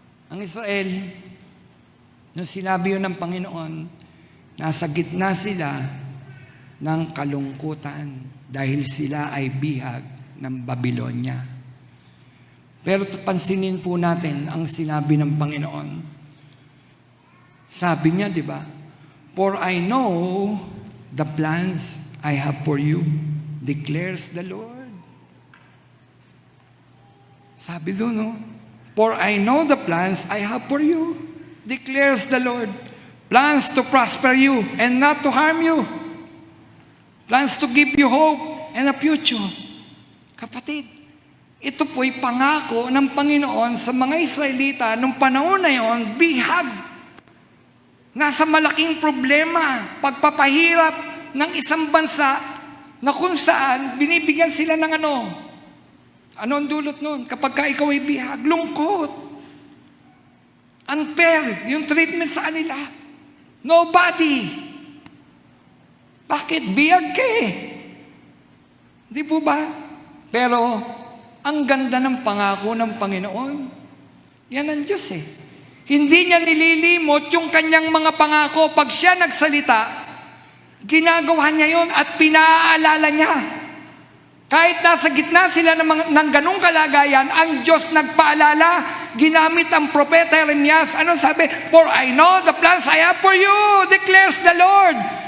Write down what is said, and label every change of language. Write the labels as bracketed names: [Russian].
[Filipino] Ang Israel, nung sinabi yun ng Panginoon, nasa gitna sila ng kalungkutan dahil sila ay bihag ng Babylonia. Pero pansinin po natin ang sinabi ng Panginoon. Sabi niya, di ba? [English] For I know the plans I have for you, declares the Lord. [Filipino] Sabi doon, no? [English] For I know the plans I have for you, declares the Lord. Plans to prosper you and not to harm you. Plans to give you hope and a future. [Filipino] Kapatid, ito po'y pangako ng Panginoon sa mga Israelita nung panahon na yon, bihag. Nasa malaking problema, pagpapahirap ng isang bansa na kung saan binibigyan sila ng ano? Ano ang dulot nun? Kapag ka ikaw ay bihag, lungkot. Unfair yung treatment sa kanila. Nobody. Bakit? Bihag ka eh. Di po ba? Pero, ang ganda ng pangako ng Panginoon. Yan ang Diyos eh. Hindi niya nililimot yung kanyang mga pangako. Pag siya nagsalita, ginagawa niya yon at pinaalala niya. Kahit nasa gitna sila ng ganung kalagayan, ang Diyos nagpaalala. Ginamit ang propeta Jeremias. Anong sabi? [English] For I know the plans I have for you, declares the Lord.